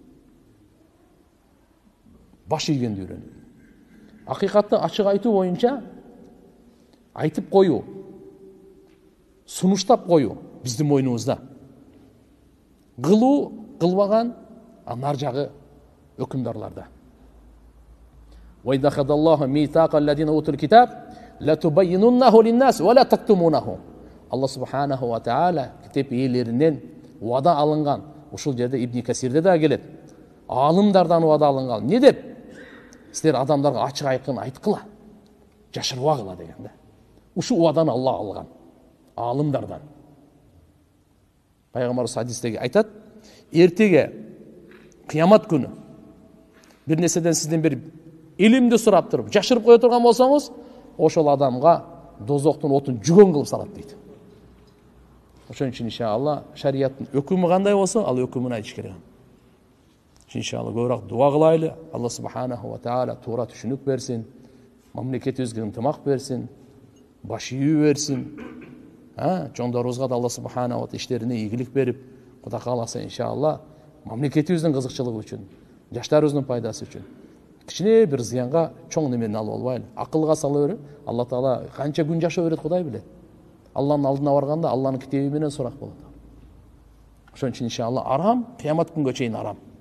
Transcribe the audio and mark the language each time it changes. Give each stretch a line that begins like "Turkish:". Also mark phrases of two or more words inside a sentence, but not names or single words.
Kyrgyz: Баш ийгенди үйрөнөйлү. Акыйкатты ачык айтуу боюнча айтып коюу, сунуштап коюу биздин мойнубузда. Кылуу, кылбаган нар жагы өкүмдарларда.
Arabic: وَإِذَا أَخَذَ اللَّهُ مِيثَاقَ الَّذِينَ أُوتُوا الْكِتَابَ لَتُبَيِّنُنَّهُ لِلنَّاسِ وَلَا تَكْتُمُونَهُ. الله سبحانه وتعالى
Kyrgyz: китеп ээлеринен вада алынган. Ушул жерде Ибн Касирде да келет. Алымдардан вада алынган. Не деп? Силер адамдарга ачык айкын айткыла, жашырбагыла деген да. Ушу ваданы Алла алган. Алымдардан. Пайгамбарыбыз хадистеги айтат, эртеге кыямат күнү бир нерседен сизден бир илимди сурап туруп, жашырып кое турган болсоңуз, ошол адамга дозоктун отун жүгөн кылып салат дейт. Ошон үчүн иншалла шарияттын өкүмү кандай болсо, ал өкүмүн айтыш керек. Иншалла көбүрөөк дуа кылайлы.
Arabic: الله سبحانه وتعالى
Kyrgyz: туура түшүнүк берсин, мамлекетибизге ынтымак берсин, баш ийүү берсин. Чоңдорубузга да
Arabic: الله سبحانه وتعالى
Kyrgyz: иштерине ийгилик берип, Кудай кааласа иншалла мамлекетибиздин кызыкчылыгы үчүн, жаштарыбыздын пайдасы үчүн кичине бир зыянга чоң немени алып албайлы. Акылга сала берип,
Arabic: الله تعالى
Kyrgyz: канча күн жашоо берет Кудай билет. Алланын алдына барганда Алланын китеби менен сурак болот. Ошон үчүн иншалла арам кыямат күнгө чейин арам.